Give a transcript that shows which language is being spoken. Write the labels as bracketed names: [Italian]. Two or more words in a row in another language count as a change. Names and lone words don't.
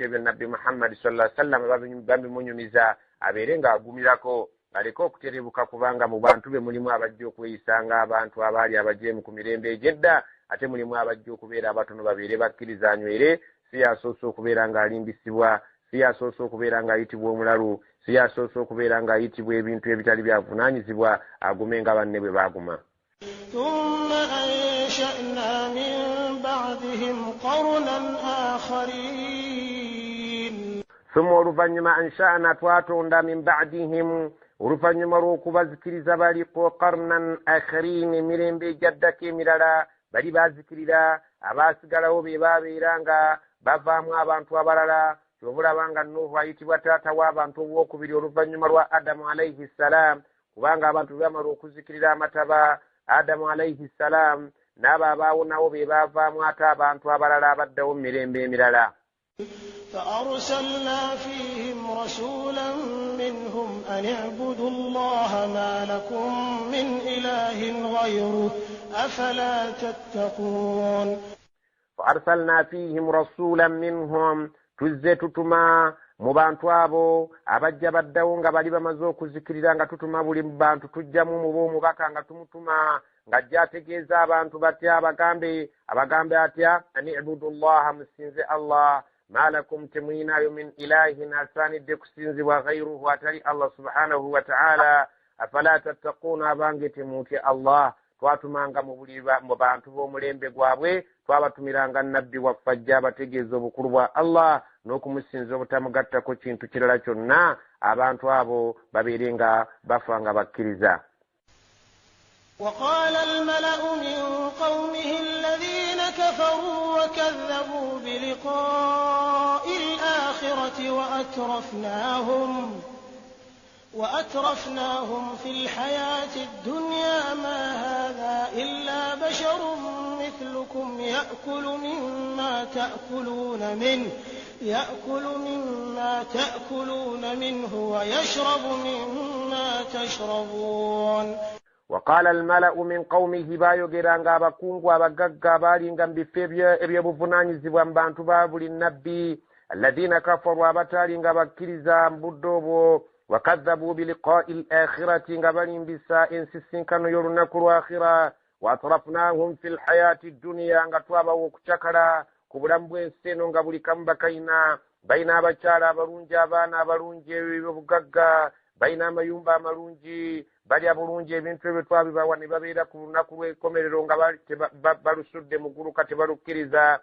[Ganda] ebyo nabbi Muhammad [Arabic] صلى الله عليه وسلم [Ganda] babimunyumiza abeere ng'agumirako aleke okuterebuka kubanga mu bantu be mulimu abajja okweyisanga abantu abaali abajeemu ku mirembe egyedda ate mulimu abajja okubeera abatono babeere bakkiriza anywere si yasoose okubeera ng'alimbisibwa si yasoose okubeera ng'ayitibwa omulalu si yasoose okubeera ng'ayitibwa ebintu ebitali byavunaanyizibwa agume nga banne bwe baaguma. [Arabic] ثم أنشأنا من بعدهم قرنا آخرين. [Ganda] ثم oluvannyuma ansha'na twatonda [Arabic] من بعدهم [Ganda] oluvannyuma lw'okubazikiriza baliko [Arabic] قرنا آخرين [Ganda] emirembe egyaddako emirala bali baazikirira abaasigalawo be baabeera nga bavaamu abantu abalala kyobulaba nga Nuhu ayitibwa taata w'abantu obwokubiri oluvannyuma lwa Adamu [Arabic] عليه السلام [Ganda] kubanga abantu bamala okuzikirira amataba Adamu [Arabic] عليه السلام [Ganda] n'abo abaawonawo be baavaamu ate abantu abalala abaddawo mu mirembe emirala. [Arabic] فأرسلنا فيهم رسولا منهم أن اعبدوا الله ما لكم من إله غيره أفلا تتقون. فأرسلنا فيهم رسولا منهم [Ganda] tuzze tutuma mu bantu abo abajja baddawo nga bali bamaze okuzikirira nga tutuma buli bantu tujjamu mu omubaka nga tumutuma ng'ajja ategeeza abantu batya abagambe atya ani ibudullaha musinze Allah [Arabic] ما لكم [Ganda] temuyinayo [Arabic] من إله [Ganda] asaanidde kusinzibwa ghayruhu atali Allah [Arabic] سبحانه وتعالى أفلا تتقون [Ganda] abange temutya Allah. Twatumanga mu bantu b'omulembe gwabwe twabatumiranga nabbi waffe ajja abategeeza obukulu bwa Allah n'okumusinza obutamugattako kintu kirala kyonna abantu abo babeere nga bafa nga bakkiriza. [Arabic] وقال الملأ من قومه الذين كفروا وكذبوا بلقاء الآخرة وأترفناهم في الحياة الدنيا ما هذا إلا بشر مثلكم يأكل مما تأكلون منه ويشرب مما تشربون. وقال الملأ من قومه [Ganda] بايوغيرanga abakungu abagagga abalinga mu bifo eby'obuvunaanyizibwa mu bantu ba buli nnabbi alladhina kafaru abatalinga bakkiriza mbudde obwo [Arabic] وكذبوا بلقاء الآخرة [Ganda] nga balimbisa ensisinkano y'olunaku lw'akhira [Arabic] وأترفناهم في الحياة الدنيا [Ganda] nga twabawa okucakala ku bulamu bw'ensi eno nga buli kamu bakayina balina abakyala abalungi abaana abalungi ebyobugagga balina amayumba amalungi balya bulungi ebintu ebyo twabibawa ne babeera ku lunaku lw'enkomerero nga balusudde mu ggulu kati balukkiriza.